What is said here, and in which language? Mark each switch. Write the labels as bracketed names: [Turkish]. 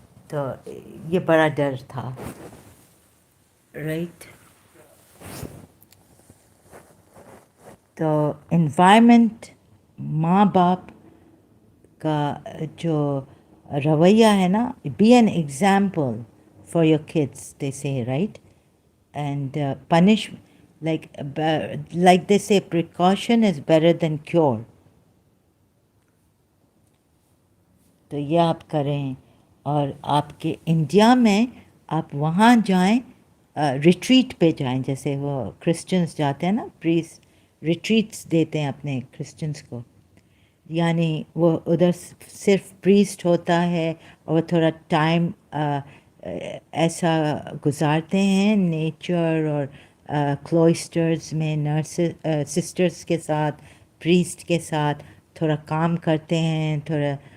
[Hindi] तो ये बड़ा डर था, [English] right? [Hindi] तो [English] environment, [Hindi] माँ बाप का जो रवैया है ना, [English] be an example for your kids, they say, right? And punish, like they say, precaution is better than cure. [Hindi] तो ये आप करें, और आपके इंडिया में आप वहाँ जाएं, रिट्रीट पे जाएं, जैसे वो क्रिश्चियंस जाते हैं ना, प्रीस रिट्रीट्स देते हैं अपने क्रिश्चियंस को, यानी वो उधर सिर्फ प्रीस्ट होता है और थोड़ा टाइम ऐसा गुजारते हैं नेचर और क्लोइस्टर्स में, नर्सेस सिस्टर्स के साथ, प्रीस्ट के साथ थोड़ा काम करते हैं, थोड़ा